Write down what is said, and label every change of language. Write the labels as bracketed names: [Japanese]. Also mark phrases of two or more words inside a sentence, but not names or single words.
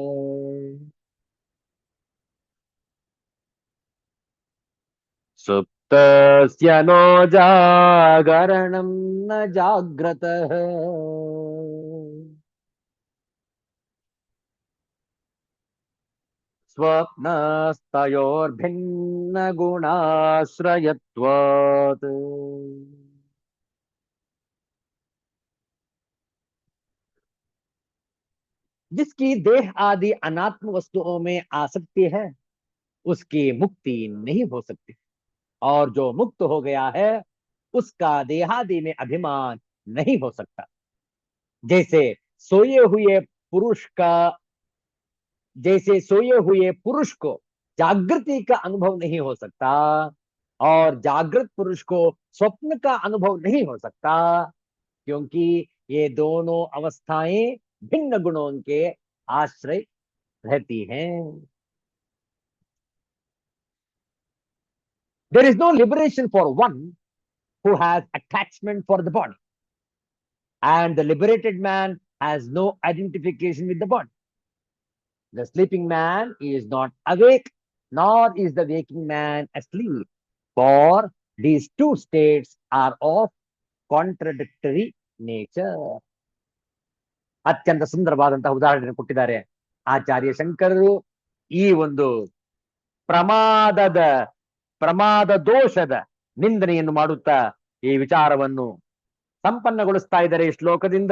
[Sanskrit] ಸುಪ್ತಸ್ಯ ನೋ ಜಾಗರಣಂ ನ ಜಾಗ್ರತಃ, ಸ್ವಪ್ನಸ್ತಯೋರ್ಭಿನ್ನ ಗುಣಾಶ್ರಯತ್ವಾತ್. [Hindi] जिसकी देह आदि अनात्म वस्तुओं में आसक्ति है, उसकी मुक्ति नहीं हो सकती, और जो मुक्त हो गया है उसका देहादि में अभिमान नहीं हो सकता. जैसे सोए हुए पुरुष का जैसे सोए हुए पुरुष को जागृति का अनुभव नहीं हो सकता, और जागृत पुरुष को स्वप्न का अनुभव नहीं हो सकता, क्योंकि ये दोनों अवस्थाएं भिन्न गुणों के आश्रय रहती हैं. [English] There is no liberation for one who has attachment for the body, and the liberated man has no identification with the body. The sleeping man is not awake, nor is the waking man asleep, for these two states are of contradictory nature. [Kannada] ಅತ್ಯಂತ ಸುಂದರವಾದಂತಹ ಉದಾಹರಣೆ ಕೊಟ್ಟಿದ್ದಾರೆ ಆಚಾರ್ಯ ಶಂಕರರು. ಈ ಒಂದು ಪ್ರಮಾದ ದೋಷದ ನಿಂದನೆಯನ್ನು ಮಾಡುತ್ತಾ ಈ ವಿಚಾರವನ್ನು ಸಂಪನ್ನಗೊಳಿಸ್ತಾ ಇದ್ದಾರೆ ಈ ಶ್ಲೋಕದಿಂದ.